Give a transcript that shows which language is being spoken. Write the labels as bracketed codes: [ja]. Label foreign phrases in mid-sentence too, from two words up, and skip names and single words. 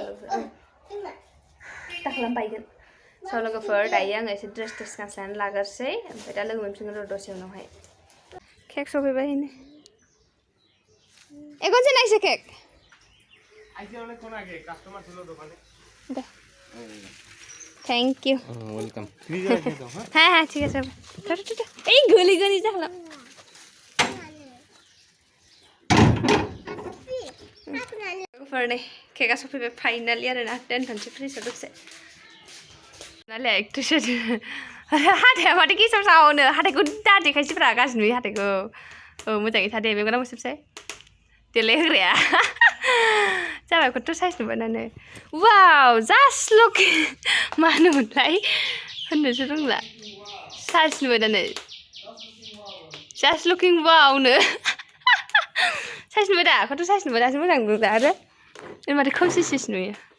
[brx] दा खालामबायगोन स' लोगोफोर दायो आङो एसे ड्रेस गानस्लायनानै लाग्रोसै ओमफ्राय दा लोगो मोनफिनगोन र' दसे उनावहाय केक सफैबाय ए खनसे नायसै केक दे [en] thank you [brx] वेलकम [hi] हाँ हाँ ठीक है सब ए [brx] गली गली जाला फरने केका सफैबाय फाइनली आरोना दोनथ'नोसै फ्रिजआव दसे नालाय एक्ट्रेस हाथाया माथो गेसाव सावनो हाथायखौ दा देखायसैब्रा गाज्रि नुयो हाथायखौ औ मोजाङै था दे मेगना मुसेबसै देलायहोग्राया जाबाय खथ' साइज नुबानानो वाव [en] just look [brx] मा होनोमोनलाय होननोसो रोंला साइज नुबायदानो [en] just looking [brx] वावनो साइज नुबाय दा खथ' साइज नुबाय दासो मोजां नुदों आरो माथो खोमसिसिस नुयो